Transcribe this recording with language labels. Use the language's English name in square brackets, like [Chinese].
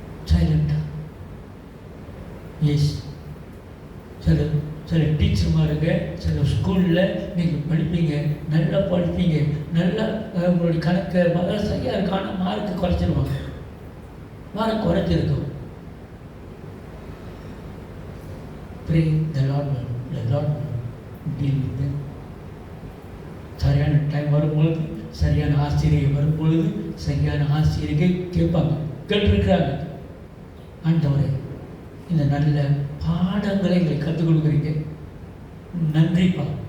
[Tamil] சைலண்டாக. எஸ், சில டீச்சர்மாருங்க சில ஸ்கூலில் நீங்கள் படிப்பீங்க, நல்லா படிப்பீங்க, நல்லா உங்களுடைய கணக்கு சரியாக இருக்கான mark குறைச்சிருவாங்க. Mark குறைச்சிருக்கும். [English] Pray the Lord will deal with them. [Tamil] சரியான டைம் வரும்பொழுது, சரியான ஆசிரியர் வரும்பொழுது, சரியான ஆசிரியர்கள் கேட்பாங்க, கேட்டிருக்கிறாங்க. ஆண்டவரே, இந்த நல்ல பாடங்களை எங்களுக்கு கற்றுக் கொடுக்குறீங்க, நன்றிப்பா.